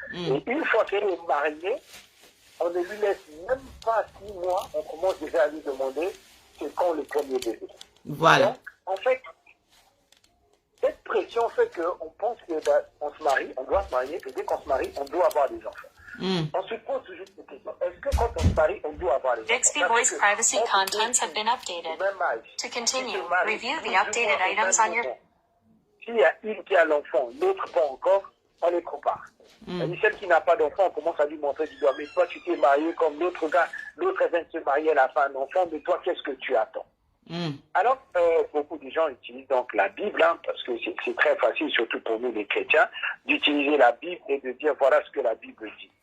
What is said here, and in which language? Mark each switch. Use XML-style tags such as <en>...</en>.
<fr>Et une fois qu'elle est mariée, on ne lui laisse même pas 6 mois, on commence déjà à lui demander c'est quand le premier bébé. Voilà. Donc, en fait, pression fait qu'on pense qu'on se marie, on doit se marier, et dès qu'on se marie, on doit avoir des enfants. On se pose toujours cette question. Est-ce que quand on se marie, on doit avoir les enfants?</fr> <en>Bixby voice privacy contents have been updated. To continue, review the updated items on your...</en> <fr>S'il y a une qui a l'enfant, l'autre pas encore, on les compare. Celle qui n'a pas d'enfant, on commence à lui montrer du doigt. Mais toi, tu t'es marié comme l'autre gars, l'autre vient de se marier, elle a fait un enfant, mais toi, qu'est-ce que tu attends? Alors, beaucoup de gens utilisent donc la Bible, hein, parce que c'est très facile, surtout pour nous les chrétiens, d'utiliser la Bible et de dire voilà ce que la Bible dit.</fr>